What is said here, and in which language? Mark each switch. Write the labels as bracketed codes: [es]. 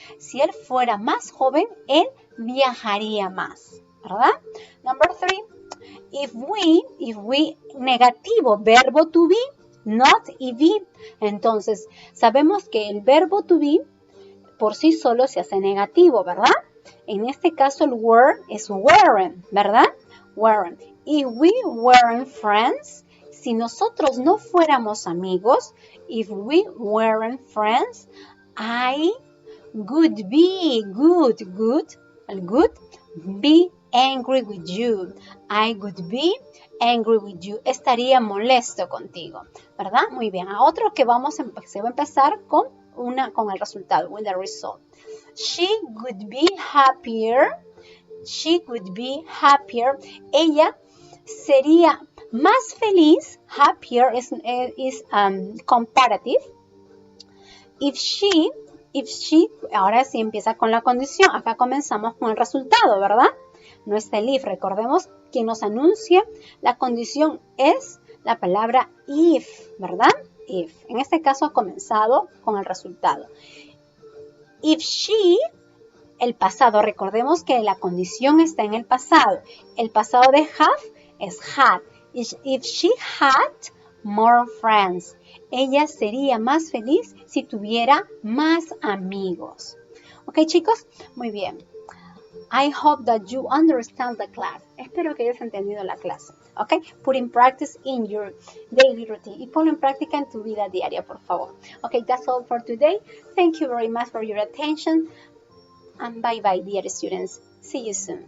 [es] Si él fuera más joven, él viajaría más, ¿verdad? [en] Number 3. If we, [es] negativo, verbo [en] to be, not be. [es] Entonces, sabemos que el verbo to be por sí solo se hace negativo, ¿verdad? En este caso el were es weren't, ¿verdad? Weren't. If we weren't friends, si nosotros no fuéramos amigos, if we weren't friends, I would be, be angry with you. [en] I would be angry with you. [es] Estaría molesto contigo, ¿verdad? Muy bien. A otro que se va a empezar con el resultado, [en] with the result. She would be happier. She would be happier. [es] Ella sería más feliz. [en] Happier is comparative. If she, [es] ahora sí empieza con la condición. Acá comenzamos con el resultado, ¿verdad? No está el if. Recordemos que nos anuncia la condición es la palabra if, ¿verdad? If. En este caso ha comenzado con el resultado. [en] If she, [es] el pasado, recordemos que la condición está en el pasado. El pasado de have es had. [en] If she had more friends, [es] ella sería más feliz si tuviera más amigos. ¿Ok, chicos? Muy bien. [en] I hope that you understand the class. [es] Espero que hayas entendido la clase. [en] Okay? Put in practice in your daily routine. [es] Y ponlo en práctica en tu vida diaria, por favor. [en] Okay, that's all for today. Thank you very much for your attention. And bye-bye, dear students. See you soon.